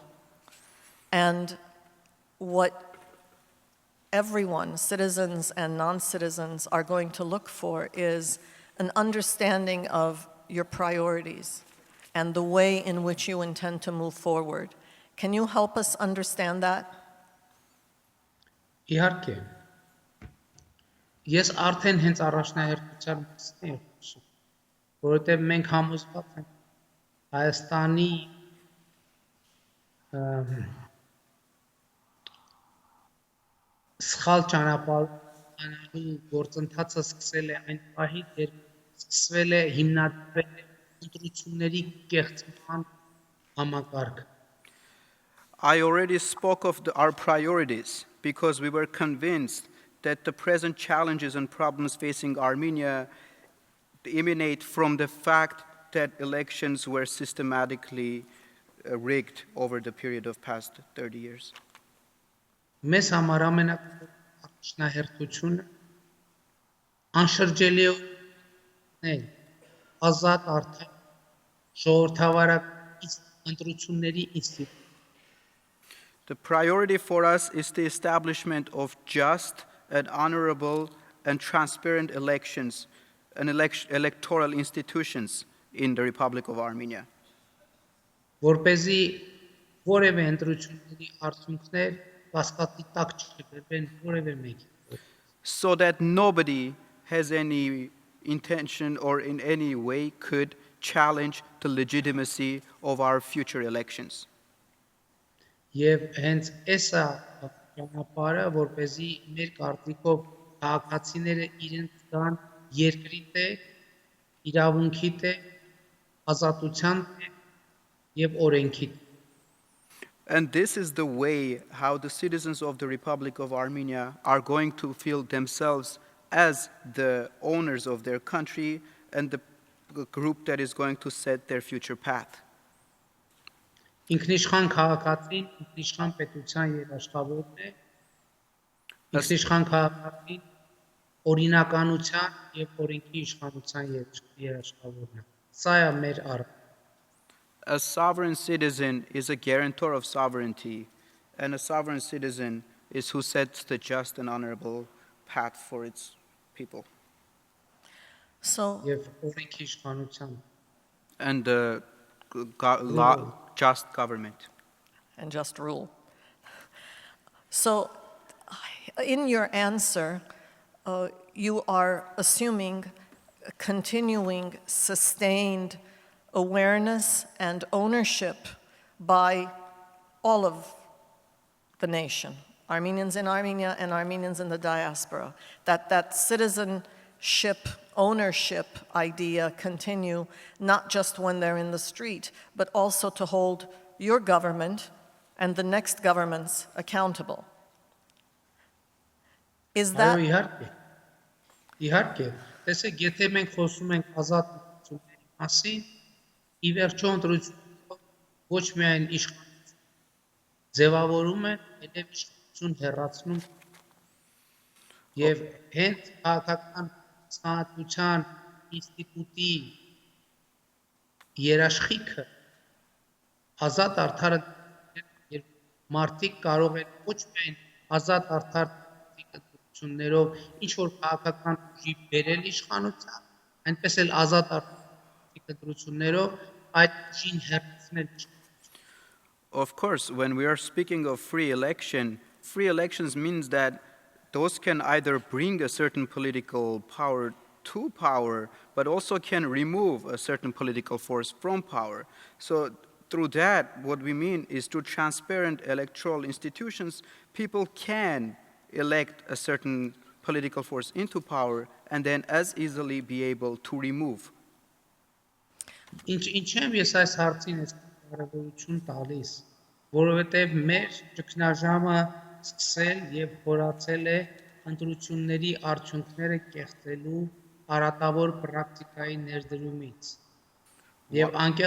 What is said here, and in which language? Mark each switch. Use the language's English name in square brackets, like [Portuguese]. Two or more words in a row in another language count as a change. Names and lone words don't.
[English] And what everyone, citizens and non-citizens, are going to look for is an understanding of your priorities and the way in which you intend to move forward. Can you help us understand that? [Armenian] Իհարկե։ Ես արդեն հենց առաջնահերթության մասին եմ խոսում, որովհետև մենք համոզված ենք Հայաստանի ըմ, սխալ ճանապարհանալու գործընթացը սկսել է այն պահից, երբ սկսվել է հիմնադրվել է ընտրությունների կեղծման համակարգ։ [English] I already spoke of our priorities because we were convinced that the present challenges and problems facing Armenia emanate from the fact that elections were systematically rigged over the period of past 30 years. [Armenian] Մեզ համար ամենաառաջնահերթությունը անշրջելիորեն ազատ արդար ժողովրդավարական ընտրությունների ինստիտուտ [English] The priority for us is the establishment of just and honorable and transparent elections and electoral institutions in the Republic of Armenia, [Armenian] որպեսզի որևէ ընտրությունների արդյունքներ կասկածի տակ չբերվեն որևէ մեկի։ [English] so that nobody has any intention or in any way could challenge the legitimacy of our future elections. [Armenian] Եվ հենց էսա ճանապարհը, որպեսզի մեր կարծիքով քաղաքացիները իրենց կան երկրի տեր, իրավունքի տեր, ազատության տեր եւ օրենքի տեր։ [English] And this is the way how the citizens of the Republic of Armenia are going to feel themselves as the owners of their country and the group that is going to set their future path. [Armenian] Ինքնիշխան քաղաքացին, ինքնիշխան պետության երաշխավորն է։ Ինքնիշխան քաղաքացին օրինականության եւ օրենքի իշխանության երաշխավորն է։ Սա է մեր առ։ [English] A sovereign citizen is a guarantor of sovereignty, and a sovereign citizen is who sets the just and honorable path for its people. So, [Armenian] Եվ օրենքի իշխանության [English] And the just government. and just rule. So, in your answer, you are assuming a continuing, sustained awareness and ownership by all of the nation, Armenians in Armenia and Armenians in the diaspora, that citizenship, ownership idea continue, not just when they're in the street, but also to hold your government and the next governments accountable. Is that... [Armenian] Այո, իհարկե, տեսեք, եթե մենք խոսում ենք ազատությունների մասին, ի վերջո ընտրությունները ոչ միայն իշխանություն ձևավորում են, այլև իշխանություն հեռացնում եւ հենց քաղաքական ցանցության ինստիտուտի երաշխիքը ազատ արդար երբ մարդիկ կարող են ոչ միայն ազատ արդար ընտրություններով ինչ որ քաղաքական ուժի բերել իշխանության, այնպես էլ ազատ արդար ընտրություններով այդ ուժին հեռացնել իշխանություն։ [English] Of course, when we are speaking of free elections means that those can either bring a certain political power to power, but also can remove a certain political force from power. So through that, what we mean is through transparent electoral institutions, people can elect a certain political force into power and then as easily be able to remove. [Armenian] Ինչ եմ ես այս հարցին ես կարևորություն տալիս, որովհետև մեր ճգնաժամը սկսել եւ խորացել է ընտրությունների արդյունքները կեղծելու արատավոր պրակտիկայի ներդրումից։ Եվ